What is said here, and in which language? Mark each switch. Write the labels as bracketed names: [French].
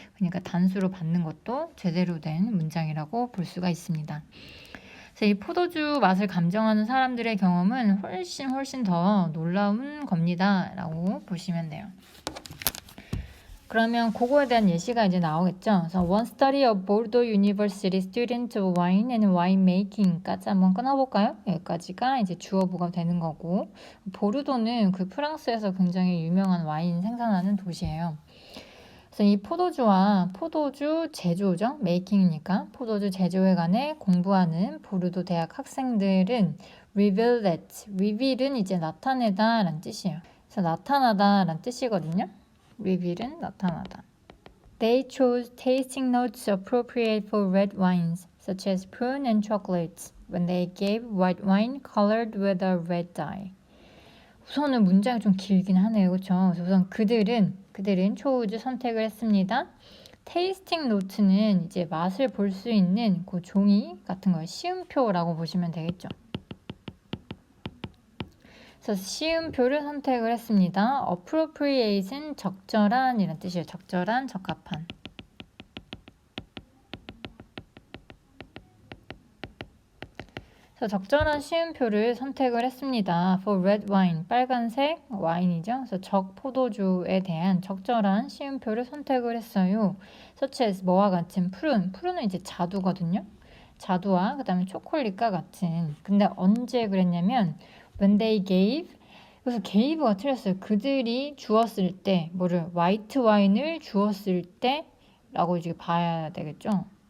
[Korean] 그러니까 단수로 받는 것도 제대로 된 문장이라고 볼 수가 있습니다. 이 포도주 맛을 감정하는 사람들의 경험은 훨씬 더 놀라운 겁니다. 라고 보시면 돼요. 그러면 그거에 대한 예시가 이제 나오겠죠. 그래서 [English] one study of Bordeaux University student of wine and wine making까지 [Korean] 한번 끊어볼까요? 여기까지가 이제 주어부가 되는 거고, 보르도는 그 프랑스에서 굉장히 유명한 와인 생산하는 도시예요. 그래서 이 포도주 제조죠. 메이킹이니까 포도주 제조에 관해 공부하는 보르도 대학 학생들은 [English] reveal that, [Korean] reveal은 이제 나타내다 라는 뜻이에요. 그래서 나타나다 라는 뜻이거든요. reveal은 나타나다. [English] They chose tasting notes appropriate for red wines, such as prune and chocolates, when they gave white wine colored with a red dye. [Korean] 우선은 문장이 좀 길긴 하네요. 그렇죠? 우선 그들은 초우즈 선택을 했습니다. 테이스팅 노트는 이제 맛을 볼 수 있는 그 종이 같은 거예요. 시음표라고 보시면 되겠죠. 그래서 시음표를 선택을 했습니다. appropriate은 적절한 이란 뜻이에요. 적절한, 적합한. 그래서 적절한 시음표를 선택을 했습니다. [English] For red wine, [Korean] 빨간색 와인이죠. 그래서 적포도주에 대한 적절한 시음표를 선택을 했어요. [English] such as [Korean] 뭐와 같은 푸른은 이제 자두거든요. 자두와 그 다음에 초콜릿과 같은. 근데 언제 그랬냐면 [English] when they gave, [Korean] 그래서 gave가 틀렸어요. 그들이 주었을 때, 화이트 와인을 주었을 때 라고 이제 봐야 되겠죠.